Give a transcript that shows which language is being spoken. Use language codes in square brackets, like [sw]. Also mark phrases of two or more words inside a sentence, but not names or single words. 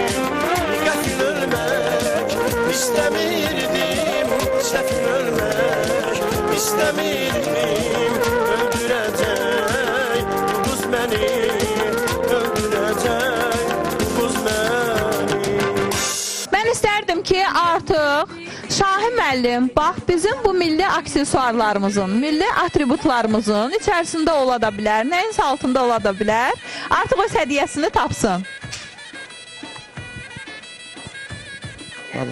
[tr] Kefil ölmek istemirdim, sefil ölmek istemirdim. Öldürecek bu kız beni, öldürecek bu kız beni. [az] Mən istərdim ki, artıq Şahin müəllim, bax bizim bu milli aksesuarlarımızın, milli atributlarımızın içərisində ola da bilər, nəyinsə altında ola da bilər. Artıq öz hədiyyəsini tapsın. Hadi.